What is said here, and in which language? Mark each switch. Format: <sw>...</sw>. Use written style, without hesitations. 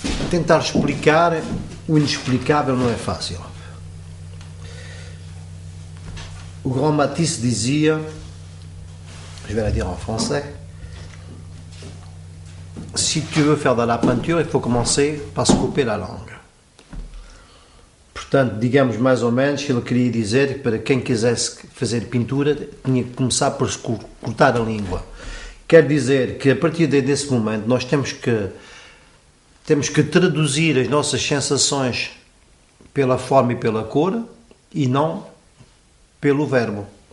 <pt>Tentar explicar o inexplicável não é fácil. O Grand Matisse dizia,</pt> <fr>je vais la dire en français, si tu veux faire de la peinture, il faut commencer par se couper la langue.</fr> <pt>Portanto, digamos mais ou menos, ele queria dizer que para quem quisesse fazer pintura tinha que começar por se cortar a língua. Quer dizer que a partir desse momento nós temos que traduzir as nossas sensações pela forma e pela cor e não pelo verbo.</pt>